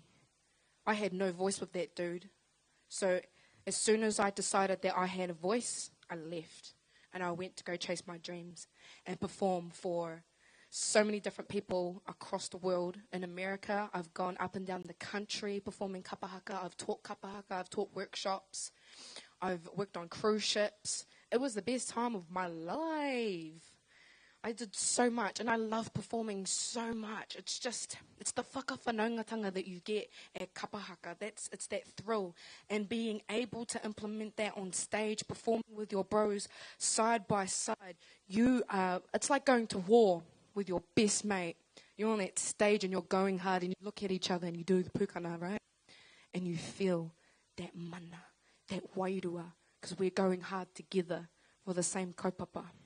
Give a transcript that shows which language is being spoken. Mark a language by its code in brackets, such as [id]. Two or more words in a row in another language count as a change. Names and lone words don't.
[en] I had no voice with that dude. So as soon as I decided that I had a voice, I left. And I went to go chase my dreams and perform for so many different people across the world. In America, I've gone up and down the country performing [mi] kapa haka. [en] I've taught [mi] kapa haka. [en] I've taught workshops. I've worked on cruise ships. It was the best time of my life. I did so much, and I love performing so much. It's the whakawhanaungatanga that you get at [mi] kapa haka. [en] It's that thrill, and being able to implement that on stage, performing with your bros side by side. It's like going to war with your best mate. You're on that stage and you're going hard, and you look at each other and you do the pukana, right? And you feel that mana, that wairua, because we're going hard together for the same kaupapa.